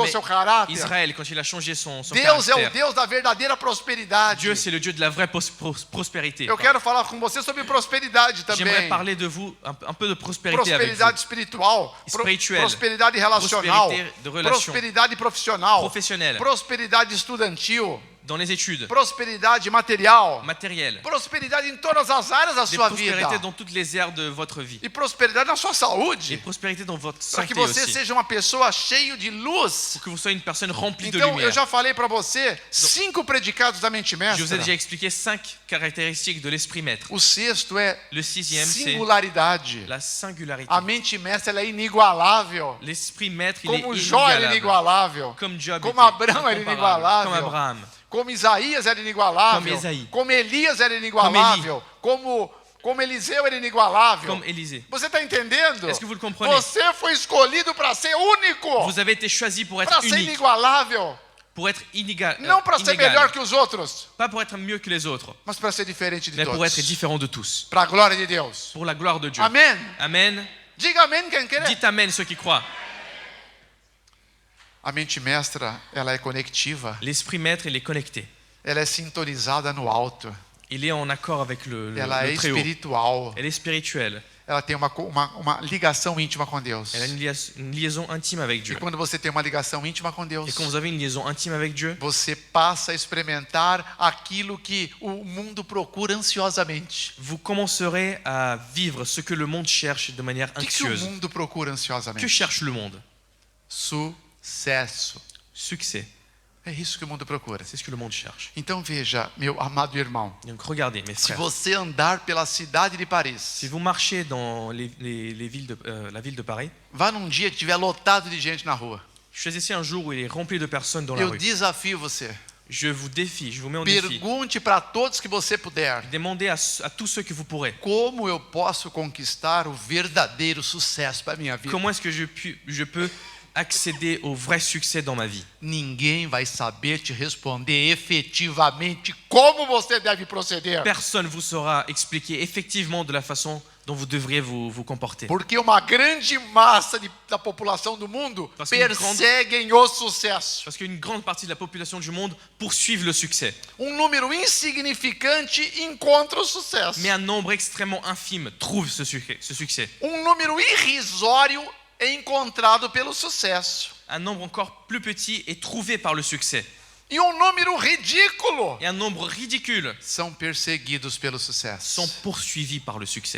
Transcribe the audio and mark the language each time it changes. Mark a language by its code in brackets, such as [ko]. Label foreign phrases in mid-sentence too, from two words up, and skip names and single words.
[fr] mais [pt] seu caráter. [fr] Israël, quand il a changé son [pt] Deus é o [fr] caractère. [pt] Deus da verdadeira prosperidade. [fr] Dieu, c'est le Dieu de la vraie prospérité. [pt] Eu quero falar com você sobre prosperidade também. [fr] J'aimerais parler de vous, un peu de prospérité avec vous. [pt] Prosperidade espiritual, [fr] Spirituelle. [pt] prosperidade relacional, [fr] Prospérité de relation. [pt] prosperidade profissional, [fr] Professionnelle. [pt] prosperidade estudantil, [fr] Dans les études, [pt] prosperidade material, [fr] matérielles, [pt] prosperidade em todas as áreas da [fr] des [pt] sua [fr] prospérités [pt] vida [fr] dans toutes les aires de votre vie, [pt] e prosperidade na sua [fr] et [pt] saúde, [fr] prospérité dans votre [pt] para que [fr] santé [pt] você [fr] aussi, [pt] seja uma pessoa cheia de luz. [fr] pour que vous soyez une personne remplie de [pt] Então eu [fr] lumière. [pt] já falei para você 5 predicados da mente [fr] Je vous ai [pt] mestra. [fr] déjà expliqué 5 caractéristiques de l'esprit maître. [pt] O sexto é [fr] Le 6e, c'est [pt] singularidade. [fr] la singularité. [pt] A mente mestra, ela é inigualável. [fr] L'esprit maître, il [pt] Como [fr] est [pt] Jó era [fr] inégalable. [pt] inigualável, [fr] Comme Job [pt] como [fr] était [pt] Abraão era [fr] incomparable. [pt] inigualável, [fr] Comme Abraham, [pt] como Isaías era inigualável, Como Isaí. como Elias era inigualável, como Eliseu era inigualável. [fr] comme Élisée. [pt] Você está entendendo? [fr] Est-ce que vous le comprenez? [pt] Você foi escolhido para ser único, [fr] Vous avez été choisi pour [pt] para [fr] être [pt] ser [fr] unique, [pt] inigualável, [fr] pour être inégal, [pt] não para ser [fr] inégal. [pt] melhor que os outros, [fr] Pas pour être mieux que les autres, [pt] mas para ser diferente de [fr] mais pour être [pt] todos. [fr] différent de tous, [pt] Para a glória de Deus. [fr] pour la gloire de Dieu. [pt] Amém? [fr] Amen. [pt] Diga amém quem quer. [fr] Dites Amen ceux qui croient. [pt] A mente mestra, ela é conectiva, [fr] L'esprit maître, il est connecté. [pt] ela é sintonizada no alto, [fr] Il est en accord avec le [pt] ela é [fr] très haut. [pt] espiritual. [fr] Elle est spirituelle. [pt] Ela tem uma ligação íntima com Deus. [fr] Elle a une liaison intime avec [pt] E [fr] Dieu. [pt] quando você tem uma ligação íntima com Deus, [fr] Et quand vous avez une liaison intime avec Dieu, [pt] você passa a experimentar aquilo que o mundo procura ansiosamente. [fr] vous commencerez à vivre ce que le monde cherche de manière [pt] O que o [fr] anxieuse. [pt] mundo procura [fr] Que [pt] ansiosamente? [fr] cherche le monde? [pt] Sucesso. [fr] Succès. [pt] É isso que o mundo procura. [fr] C'est ce que le monde cherche. [pt] Então veja, meu amado irmão, [fr] Donc regardez, mes [pt] se [fr] frères. [pt] você andar pela cidade de [fr] Si [pt] Paris, [fr] vous marchez dans la ville de Paris, [pt] vá num dia que estiver lotado de gente na rua. [fr] choisissez un jour où il est rempli de personnes dans la [pt] Eu [fr] rue. [pt] desafio você. [fr] Je vous défie, je vous mets en défi. [pt] Pergunte para todos que você puder. [fr] Demandez à tous ceux que vous pourrez. [pt] Como eu posso conquistar o verdadeiro sucesso para minha vida? [fr] Comment est-ce que je peux accéder au vrai succès dans ma vie? [pt] Ninguém vai saber te responder efetivamente como você deve proceder. [fr] Personne vous saura expliquer effectivement de la façon dont vous devriez vous comporter. [pt] Porque uma grande massa da população do mundo [fr] Parce qu'une [pt] perseguem o sucesso. [fr] Parce qu'une grande partie de la population du monde poursuivent le succès. [pt] Número insignificante encontra o sucesso. [fr] Mais un nombre extrêmement infime trouve ce succès. [pt] Número irrisório é encontrado pelo sucesso. [fr] Un nombre encore plus petit est trouvé par le succès. [pt] E número ridículo [fr] Et un nombre ridicule [pt] são perseguidos pelo sucesso. [fr] sont poursuivis par le succès.